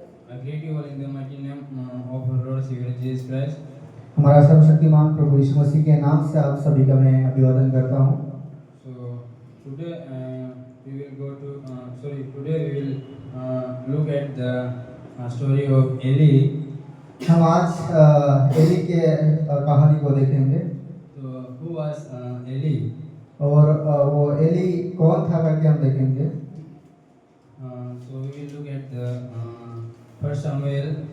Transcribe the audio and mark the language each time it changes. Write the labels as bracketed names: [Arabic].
[English] I greet you all in the mighty name of our Lord Savior Jesus Christ. [Hindi] हमारा सर्वशक्तिमान प्रभु यीशु मसीह के नाम से आप सभी का मैं अभिवादन करता हूँ। [English] So today we will go to today we will look at the story of Eli. [Hindi] हम आज एली के कहानी को देखेंगे। [English] So who was Eli? [Hindi] और वो एली कौन था करके हम देखेंगे। [English] So we will look at the First Samuel.